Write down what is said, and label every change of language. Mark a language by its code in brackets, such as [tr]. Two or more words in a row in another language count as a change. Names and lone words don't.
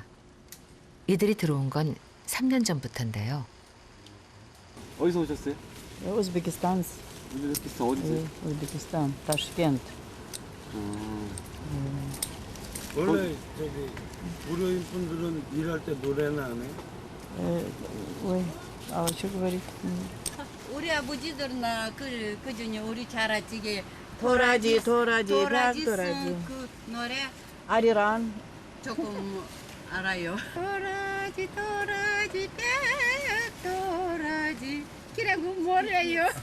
[ko] 이들이 들어온 건 3년 전부터인데요. 어디서 오셨어요? 우즈베키스탄, 우즈베키스탄 어디세요? 우즈베키스탄, 타슈켄트. 원래 저기 고려인 분들은 일할 때 노래는 안 해요? [ru] Ой, а что говорит? [ko] 우리 아버지들나 그 중에 우리 잘아지게 도라지, 도라지, 도라지 도라지. 그 노래 아리란. 조금 알아요. 도라지 도라지 도라지 그래고 몰라요.